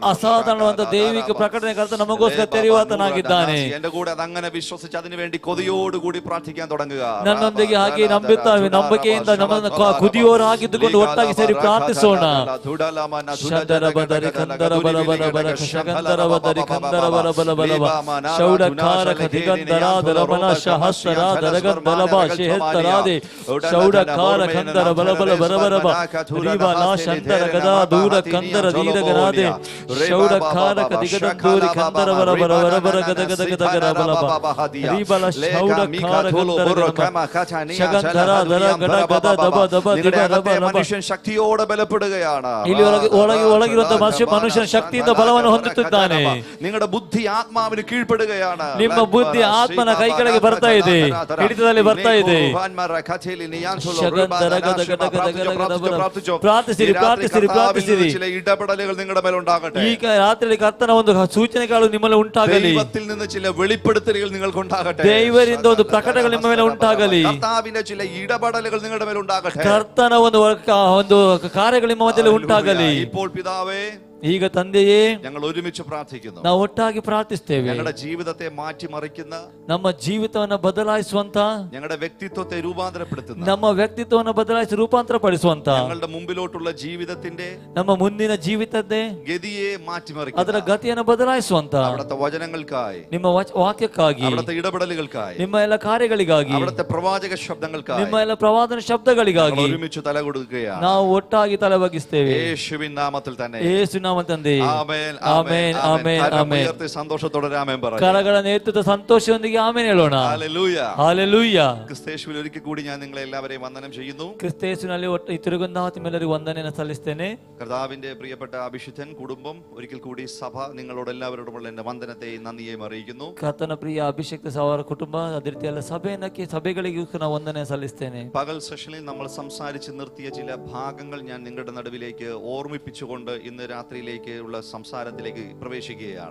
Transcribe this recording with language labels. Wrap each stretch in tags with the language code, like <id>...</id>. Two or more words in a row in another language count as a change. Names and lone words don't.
<kn>ಅಸಾಧಾರಣವಾದ ದೈವಿಕ ಪ್ರಕಟಣೆ ಕರ್ತನ ನಮಗೋಸ್ಕರ ತೆರೆಯುವಾತನಾಗಿದ್ದಾನೆ.</kn> <ml>എന്റെ കൂടെ അതങ്ങനെ വിശ്വസിച്ച് അതിനുവേണ്ടി കൊതിയോടുകൂടി പ്രാർത്ഥിക്കാൻ തുടങ്ങുക.</ml> <kn>ನನ್ನೊಂದಿಗೆ ಹಾಗೆ ನಂಬಿಕೆಯಿಂದ ನಮ್ಮನ್ನು ಕುದಿಯೋರಾಗಿದ್ದುಕೊಂಡು ಒಟ್ಟಾಗಿ ಸೇರಿ ಪ್ರಾರ್ಥಿಸೋಣ. ಶಂದರ ಬದರಿ ಕಂದರ ಬಲ ಬಲ ಬಲ ಶಗಂದರ ಬದರಿ ಕಂದರ ಬಲ ಬಲ ಬಲ ಶೌಡ ಕಾರಕ ದಿಗಂಧರಾದ ರಮಣ ಸಹಸ್ರಾದ ರಗಂಧಲಭ ಶೇಹಸ್ತರಾದೆ ಶೌಡ ಕಾರ ಕಂದರ ಬಲ ಬಲ ಬರ ಬರ ಬ ರೀಬ ಲಾ ಶಂದರ ಗದಾ ದೂರ ಕಂದರ ದೀರಗರಾದೆ ಶೌಡ ಕಾರಕ ದಿಗಂಧೂರಿ ಕಂದರ ಬರ ಬರ ಬರ ಬರ ಗದ ಗದ ಗದ ಗದ ಬಲ ಬ ರೀಬ ಲಾ ಶೌಡ ಕಾರ ಕಂದರ ಶಗಂಧರ ದರ ಗಡ ಗದ ದಬ ದಬ ದಿಬ ದಬ ದಬ.</kn> <ml>മനുഷ്യൻ ശക്തിയോടെ ബലപ്പെടുകയാണ്.</ml> <kn>ಇಲ್ಲಿ ಒಳಗಿರುವಂತಹ ಮನುಷ್ಯನ ಶಕ್ತಿಯಿಂದ ಬಲವನ್ನು ಹೊಂದುತ್ತಿದ್ದಾನೆ.</kn> <ml>നിങ്ങളുടെ ബുദ്ധി ആത്മാവിന് കീഴ്പ്പെടുകയാണ്.</ml> <kn>ನಿಮ್ಮ ಬುದ್ಧಿ ಆತ್ಮನ ಕೈ ಕೆಳಗೆ ಬರ್ತಾ ಇದೆ, ಹಿಡಿತದಲ್ಲಿ ಬರ್ತಾ ಇದೆ. ಪ್ರಾರ್ಥಿಸಿರಿ ಪ್ರಾರ್ಥಿಸಿರಿ ಪ್ರಾರ್ಥಿಸಿರಿ.</kn> <ml>ചില ഇടപെടലുകൾ നിങ്ങളുടെ മേൽ ഉണ്ടാകട്ടെ.</ml> <kn>ಈಗ ರಾತ್ರಿಯಲ್ಲಿ ಕರ್ತನ ಒಂದು ಸೂಚನೆಗಳು ನಿಮ್ಮಲ್ಲಿ ಉಂಟಾಗಲಿ.</kn> <ml>ദൈവത്തിൽ നിന്ന് ചില വെളിപ്പെടുത്തലുകൾ നിങ്ങൾക്ക് ഉണ്ടാകട്ടെ.</ml> <kn>ದೇವರಿಂದ ಒಂದು ಪ್ರಕಟಗಳು ನಿಮ್ಮ ಮೇಲೆ ಉಂಟಾಗಲಿ.</kn> <ml>കർത്താവിന്റെ ചില ഇടപെടലുകൾ നിങ്ങളുടെ മേൽ ഉണ്ടാകട്ടെ.</ml> <kn>ಕರ್ತನ ಒಂದು ಕಾರ್ಯಗಳು ನಿಮ್ಮ ಮಧ್ಯದಲ್ಲಿ ಉಂಟಾಗಲಿ.</kn> <ml>ഇപ്പോൾ പിതാവേ,</ml> <kn>ಈಗ ತಂದೆಯೇ,</kn> <ml>ഞങ്ങൾ ഒരുമിച്ച് പ്രാർത്ഥിക്കുന്നു.</ml> <kn>ನಾವು ಒಟ್ಟಾಗಿ ಪ್ರಾರ್ಥಿಸ್ತೇವೆ.</kn> <ml>ഞങ്ങളുടെ ജീവിതത്തെ മാറ്റിമറിക്കുന്ന,</ml> <kn>ನಮ್ಮ ಜೀವಿತವನ್ನ ಬದಲಾಯಿಸುವಂತ,</kn> <ml>ഞങ്ങളുടെ വ്യക്തിത്വത്തെ രൂപാന്തരപ്പെടുത്തുന്ന,</ml> <kn>ನಮ್ಮ ವ್ಯಕ್ತಿತ್ವವನ್ನು ಬದಲಾಯಿಸಿ ರೂಪಾಂತರ ಪಡಿಸುವಂತ,</kn> <ml>ഞങ്ങളുടെ മുമ്പിലോട്ടുള്ള ജീവിതത്തിന്റെ,</ml> <kn>ನಮ್ಮ ಮುಂದಿನ ಜೀವಿತದ್ದೇ</kn> <ml>ഗതിയെ മാറ്റിമറിക്കുന്ന,</ml> <kn>ಅದರ ಗತಿಯನ್ನು ಬದಲಾಯಿಸುವಂತ</kn> <ml>അവിടുത്തെ വചനങ്ങൾക്കായി,</ml> <kn>ನಿಮ್ಮ ವಾಕ್ಯಕ್ಕಾಗಿ,</kn> <ml>അവിടുത്തെ ഇടപെടലുകൾക്കായി,</ml> <kn>ನಿಮ್ಮ ಎಲ್ಲ ಕಾರ್ಯಗಳಿಗಾಗಿ,</kn> <ml>അവിടുത്തെ പ്രവാചക ശബ്ദങ്ങൾക്കായി,</ml> <kn>ನಿಮ್ಮ ಎಲ್ಲ ಪ್ರವಾದನ ಶಬ್ದಗಳಿಗಾಗಿ</kn> <ml>ഒരുമിച്ച് തല കൊടുക്കുകയാണ്.</ml> <kn>ನಾವು ಒಟ್ಟಾಗಿ ತಲೆ ಬಗ್ಗಿಸ್ತೇವೆ.</kn> <ml>യേശുവിൻ നാമത്തിൽ തന്നെ.</ml> <kn>ಯೇಸು ನಾಮ ತಂದೆ.</kn> <ml>ആമേൻ, ആമേൻ, ആമേൻ, കരം ആമേൻ. ഉയർത്തി സന്തോഷത്തോടെ ആമേൻ പറ.</ml> <kn>കരಗಳನ್ನು എത്തുന്ന ಸಂತೋಷದೊಂದಿಗೆ ಆಮೆನ್ ಹೇಳೋಣ.</kn> <ml>ഹല്ലേലൂയ. ഹല്ലേലൂയ. ക്രിസ്തയേശുവിൽ ഒരിക്കൽ കൂടി ഞാൻ നിങ്ങളെ എല്ലാവരെയും വന്ദനം ചെയ്യുന്നു. ಕ್ರಿಸ್ತೇಸುವಿನಲ್ಲಿ ಈ ತಿರುಗುಂದಾವತಿಮೆಲ್ಲರಿಗೂ ವಂದನೆಯನ್ನು ಸಲ್ಲಿಸ್ತೇನೆ. കർത്താവിന്റെ പ്രിയപ്പെട്ട അഭിഷിക്തൻ കുടുംബം ഒരിക്കൽ കൂടി സഭ നിങ്ങളോട് എല്ലാവരോടുമുള്ള എന്റെ വന്ദനത്തെയും നന്ദിയെയും അറിയിക്കുന്നു.</ml> <kn>ಕರ್ತನ ಪ್ರಿಯ ಅಭಿಷೇಕ ಅವರ ಕುಟುಂಬ ಅದೇ ರೀತಿ ಎಲ್ಲ ಸಭೆಗಳಿಗೂ ನಾನು ವಂದನೆ ಸಲ್ಲಿಸ್ತೇನೆ.</kn> <ml>പകൽ സെഷനിൽ നമ്മൾ സംസാരിച്ച് നിർത്തിയ ചില ഭാഗങ്ങൾ ഞാൻ നിങ്ങളുടെ നടുവിലേക്ക് ഓർമ്മിപ്പിച്ചുകൊണ്ട് ഇന്ന് രാത്രിയിലേക്ക് ഉള്ള സംസാരത്തിലേക്ക് പ്രവേശിക്കുകയാണ്.</ml>